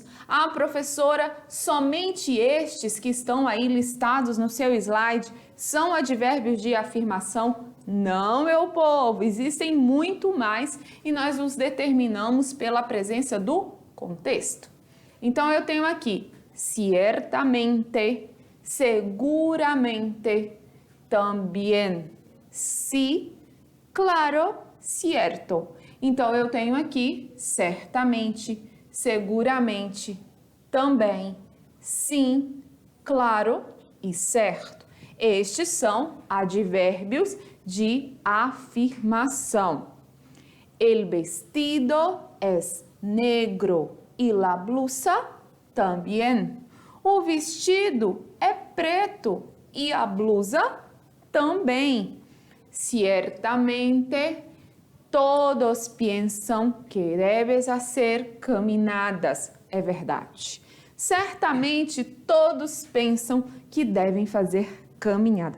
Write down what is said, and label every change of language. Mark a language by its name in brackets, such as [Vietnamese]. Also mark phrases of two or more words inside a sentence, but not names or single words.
[Portuguese] Ah, professora, somente estes que estão aí listados no seu slide são advérbios de afirmação? Não, meu povo, existem muito mais e nós os determinamos pela presença do contexto. Então, eu tenho aqui ciertamente, seguramente, também, [Spanish] sí, claro, cierto. [Portuguese] Então, eu tenho aqui certamente, seguramente, também, sim, claro e certo. Estes são advérbios de afirmação. [Spanish] El vestido es negro y la blusa también. [Portuguese] O vestido é preto e a blusa também. Ciertamente, todos pensam que debes fazer caminadas. É verdade. Certamente, todos pensam que devem fazer caminhada.